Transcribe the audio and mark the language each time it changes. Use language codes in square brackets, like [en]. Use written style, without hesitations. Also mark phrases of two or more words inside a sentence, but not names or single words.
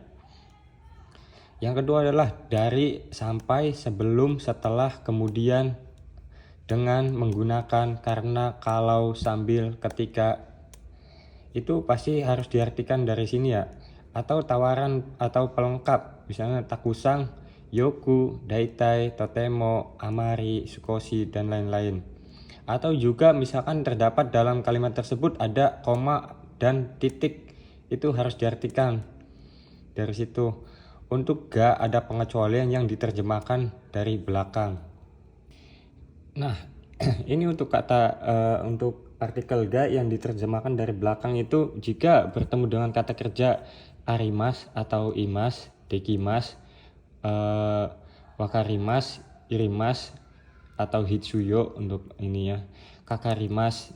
[id] Yang kedua adalah dari, sampai, sebelum, setelah, kemudian, dengan, menggunakan, karena, kalau, sambil, ketika. Itu pasti harus diartikan dari sini ya. Atau tawaran atau pelengkap, misalnya [ja] たくさん、よく、だいたい、とても、あまり、すこし, [id] dan lain-lain. Atau juga misalkan terdapat dalam kalimat tersebut ada koma dan titik, itu harus diartikan dari situ. Untuk ga ada pengecualian yang diterjemahkan dari belakang. Nah, ini untuk untuk partikel ga yang diterjemahkan dari belakang itu jika bertemu dengan kata kerja arimas atau imas, [ja] できます、わかります、いります, [id] atau hitsuyo untuk ini ya, kakarimas.